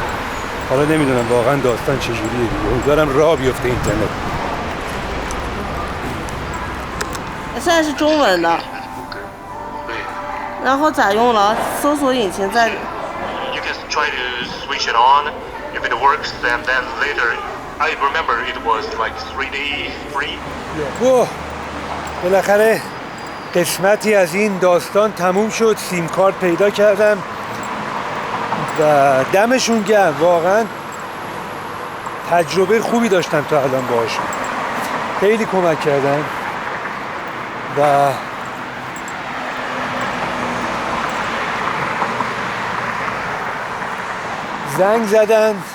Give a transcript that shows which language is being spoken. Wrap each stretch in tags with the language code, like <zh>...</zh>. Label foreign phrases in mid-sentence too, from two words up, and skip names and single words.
<fa>حالا نمیدونم واقعا داستان چجوریه دیگه. امیدوارم راه بیفته اینترنت.</fa> <zh>现在是中文的，然后咋用了？搜索引擎在</zh> <en>You can try to switch it on if it works, and then later, I remember it was like 3D free.</en> <fa>اوه بالاخره قسمتی از این داستان تموم شد. سیم کارت پیدا کردم و دمشون گرم، واقعا تجربه خوبی داشتم تا الان باهاشون. خیلی کمک کردن و زنگ زدن.</fa>